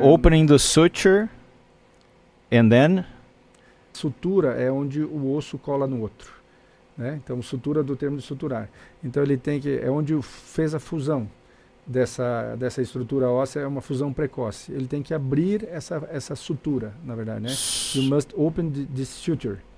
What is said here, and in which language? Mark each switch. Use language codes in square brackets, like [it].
[en] Opening the suture, and then... [pt] Sutura é onde o osso cola no outro, né? Então, sutura do termo de suturar. Então, ele tem que... É onde fez a fusão dessa estrutura óssea, é uma fusão precoce. Ele tem que abrir essa sutura, na verdade, né? [en] You must open the suture.